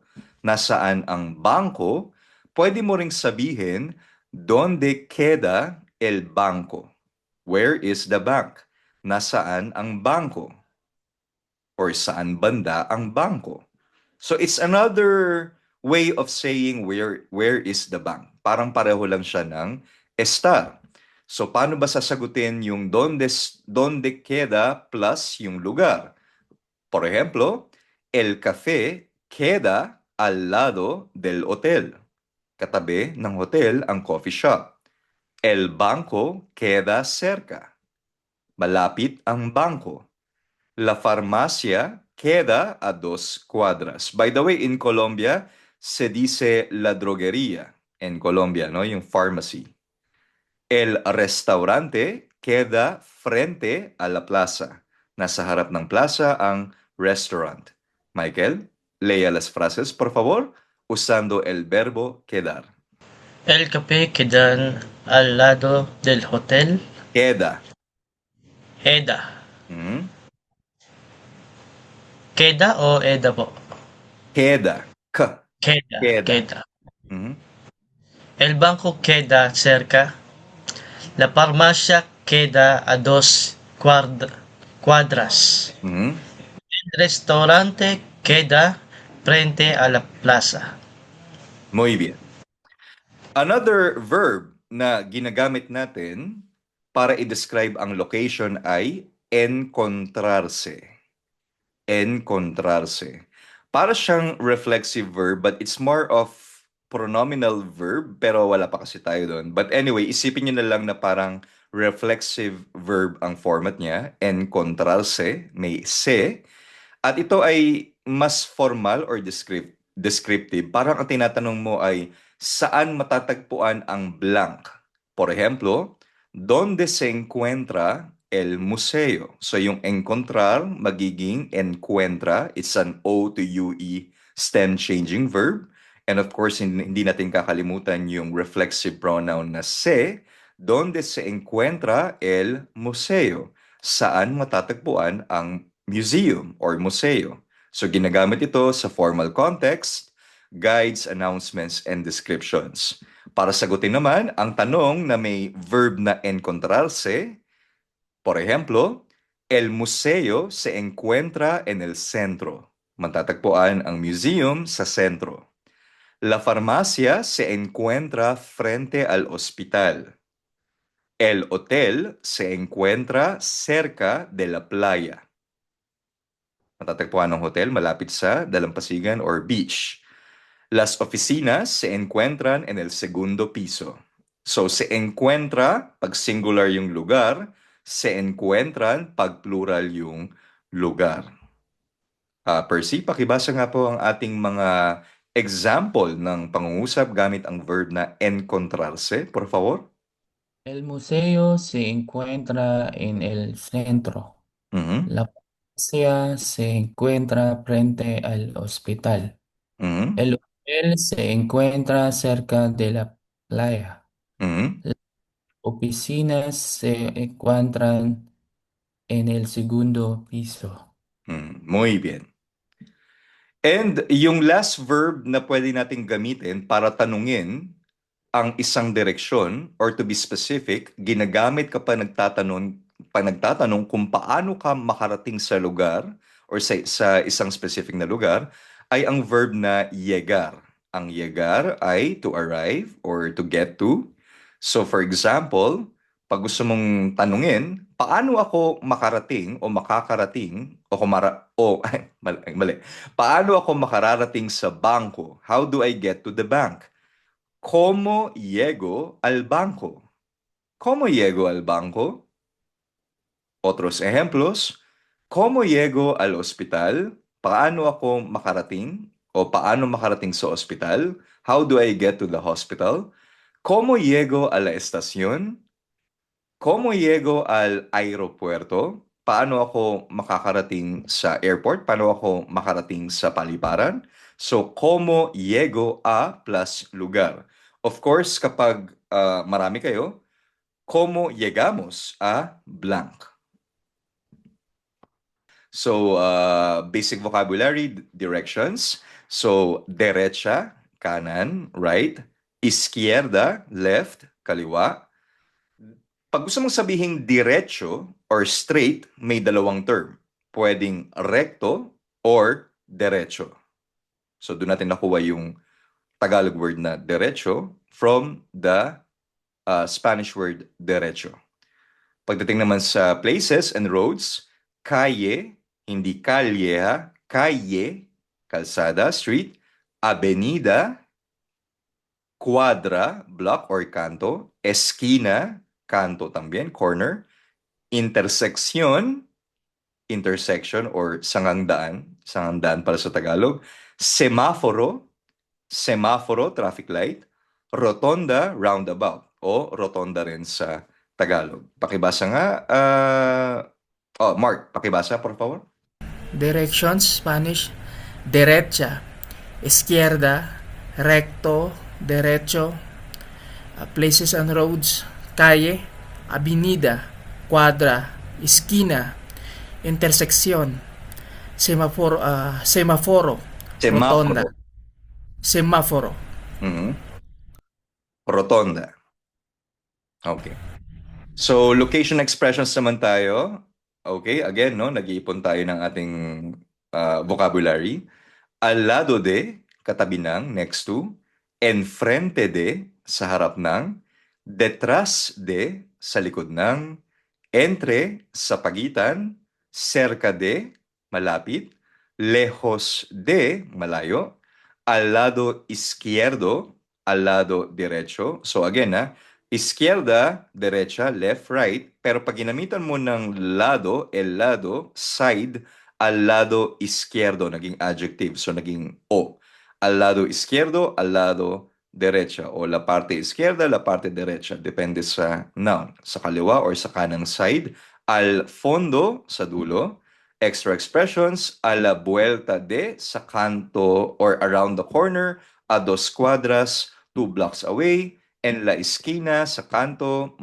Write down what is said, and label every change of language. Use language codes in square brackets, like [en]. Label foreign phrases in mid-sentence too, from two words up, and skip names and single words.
[es] Nasaan ang bangko? [tl] Pwede mo ring sabihin, [es] ¿Dónde queda el banco? [en] Where is the bank? [tl] Nasaan ang bangko? Or saan banda ang bangko? [en] So it's another way of saying where is the bank. [tl] Parang pareho lang siya ng estar. So paano ba sasagutin yung donde queda plus yung lugar? [es] Por ejemplo, el café queda al lado del hotel. [tl] Katabi ng hotel ang coffee shop. [es] El banco queda cerca. [tl] Malapit ang bangko. [es] La farmacia queda a 2 cuadras. [en] By the way, in Colombia, [es] se dice la droguería. En Colombia, ¿no? [tl] Yung pharmacy. [es] El restaurante queda frente a la plaza. [tl] Nasa harap ng plaza ang restaurant. [es] Michael, lea las frases, por favor, usando el verbo quedar. El café queda al lado del hotel. Queda. Eda. Mhm. Queda o Eda po? Queda. Queda. Queda. Queda. Mhm. El banco queda cerca. La farmacia queda a 2 cuadras. Mhm. El restaurante queda frente a la plaza. Muy bien. [en] Another verb [tl] na ginagamit natin para i-describe ang location ay encontrarse. Encontrarse. Para siyang [en] reflexive verb but it's more of pronominal verb [tl] pero wala pa kasi tayo doon. [en] But anyway, [tl] isipin nyo na lang na parang [en] reflexive verb [tl] ang format niya. Encontrarse, may se. At ito ay mas [en] formal or descriptive. [tl] Parang ang tinatanong mo ay saan matatagpuan ang blank? [es] Por ejemplo, ¿dónde se encuentra el museo? [tl] So yung encontrar magiging encuentra. [en] It's an O to UE stem changing verb. And of course, [tl] hindi natin kakalimutan yung [en] reflexive pronoun [tl] na se. [es] ¿Dónde se encuentra el museo? [tl] Saan matatagpuan ang museum or museo? [en] So [tl] ginagamit ito sa [en] formal context, guides, announcements, and descriptions. [tl] Para sagutin naman ang tanong na may verb na encontrarse, [es] por ejemplo, el museo se encuentra en el centro. [tl] Matatagpuan ang museum sa sentro. [es] La farmacia se encuentra frente al hospital. El hotel se encuentra cerca de la playa. [tl] Matatagpuan ng hotel malapit sa dalampasigan or beach. [es] Las oficinas se encuentran en el segundo piso. [tl] So, [es] se encuentra [tl] pag singular yung lugar, [es] se encuentran [tl] pag plural yung lugar. Percy, pakibasa nga po ang ating mga example ng pangungusap gamit ang verb na encontrarse, [es] por favor. El museo se encuentra en el centro. Mhm. La farmacia se encuentra frente al hospital. Mhm. El hotel se encuentra cerca de la playa. Mhm. Las oficinas se encuentran en el segundo piso. Muy bien. [tl] And yung last verb na pwede nating gamitin para tanungin ang isang direksyon or [en] to be specific, [tl] ginagamit kapag nagtatanong kung paano ka makarating sa lugar or sa isang specific na lugar, ay ang verb na llegar. Ang llegar ay [en] to arrive or to get to. So for example, [tl] pag gusto mong tanungin, paano ako makarating o makakarating mali. Paano ako makararating sa bangko? [en] How do I get to the bank? [es] ¿Cómo llego al banco? ¿Cómo llego al banco? Otros ejemplos. ¿Cómo llego al hospital? [tl] Paano ako makarating? O paano makarating sa hospital? [en] How do I get to the hospital? [es] ¿Cómo llego a la estación? ¿Cómo llego al aeropuerto? [tl] Paano ako makakarating sa airport? Paano ako makarating sa paliparan? So, [es] ¿cómo llego a plus lugar? [en] Of course, [tl] kapag marami kayo, [es] ¿cómo llegamos a blank? [en] So, basic vocabulary, directions. So, [es] derecha, kanan, right. Izquierda, [en] left, kaliwa. [tl] Pag gusto mong sabihin diretso [en] or straight, [tl] may dalawang term. Pwedeng recto or derecho. So, doon natin nakuha yung [en] Tagalog word [tl] na derecho [en] from the Spanish word [tl] derecho. Pagdating naman sa [en] places and roads, [es] calle, hindi kalye ha, calle, kalsada, street, avenida, Cuadra, block or canto. Esquina, canto también, corner. Intersección, [en] intersection or [tl] sangang daan para sa Tagalog. [es] Semáforo, traffic light. Rotonda, roundabout o rotonda [tl] rin sa Tagalog. Pakibasa nga. Mark, pakibasa [es] por favor. [en] Directions, Spanish, [es] derecha, izquierda, recto, derecho, [en] places and roads, [es] calle, avenida, cuadra, esquina, intersección, semáforo, rotonda, Semáforo. semáforo. Mhm. Rotonda. [en] Okay. So, location expressions naman tayo. [tl] Okay, again, no, nag-iipon tayo ng ating vocabulary. [es] Al lado de, [tl] katabi ng, [en] next to. [es] Enfrente de, [tl] sa harap ng. [es] Detrás de, [tl] sa likod ng. [es] Entre, sa pagitan. [tl] Cerca de, malapit. [es] Lejos de, malayo. Al lado izquierdo, al lado derecho. So again, izquierda, derecha, [en] left, right. [tl] Pero pag ginamitan mo ng lado, [es] el lado, [tl] side, [es] al lado izquierdo, [tl] naging adjective. So naging o. [es] Al lado izquierdo, al lado derecha. O la parte izquierda, la parte derecha. [tl] Depende sa noun. Sa kaliwa or sa kanang side. [es] Al fondo, [tl] sa dulo. [en] Extra expressions, [es] a la vuelta de, [tl] sa kanto or [en] around the corner. [es] A dos cuadras, [en] 2 blocks away. [es] En la esquina, [tl] sa kanto.